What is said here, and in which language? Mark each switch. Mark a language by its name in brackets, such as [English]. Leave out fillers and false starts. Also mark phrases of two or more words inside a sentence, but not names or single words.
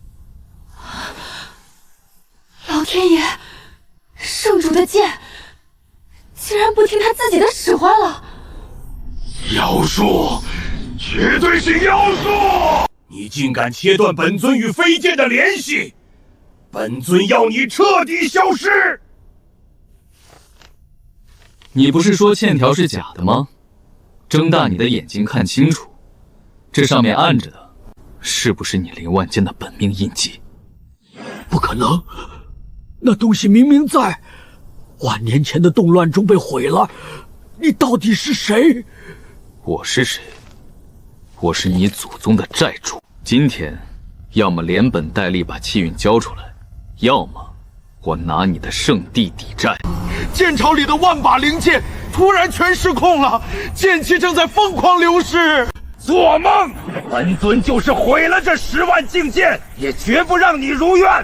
[Chinese] 老天爺，聖主的劍竟然不聽他自己的使喚了！妖術，絕對是妖術！你竟敢切斷本尊與飛劍的聯繫！本尊要你徹底消失！你不是說欠條是假的嗎？睜大你的眼睛看清楚，這上面按着的，是不是你0萬劍的本命印記？不可能，那東西明明在1萬年前的動亂中被毀了。你到底是誰？我是誰？我是你祖宗的債主。今天，要麼連本帶利把氣運交出來，要麼我拿你的聖地抵債。劍巢裡的萬把靈劍突然全失控了，劍氣正在瘋狂流失。做夢！本尊就是毀了這10萬境界，也絕不讓你如願。